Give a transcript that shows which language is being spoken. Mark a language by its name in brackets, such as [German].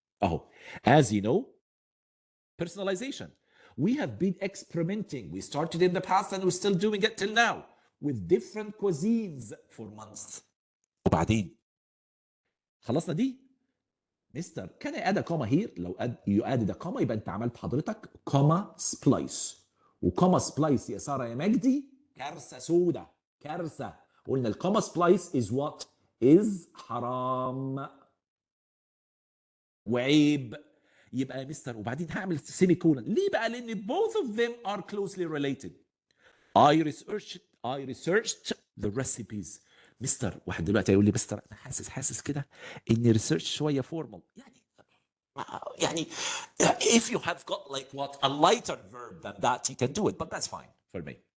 [Arabic] اهو [English] as you know personalization we have been experimenting we started in the past and we're still doing it till now with different cuisines for months. [Arabic] وبعدين خلصنا دي مستر كان اد كوما هير لو يو ادد كوما يبقى انت عملت حضرتك كوما سبلايس وكوما سبلايس يا ساره يا مجدي كارثه سودة كارثه قلنا الكوما سبلايس از وات از حرام وعيب يبقى يا مستر وبعدين هعمل سيمي كولن ليه بقى لان [English] both of them are closely related. I researched the recipes. [Arabic] مستر واحد دلوقتي هيقول لي مستر انا حاسس كده ان ريسيرش شويه فورمال يعني [English] يعني if you have got like what a lighter verb than that, you can do it, but that's fine for me.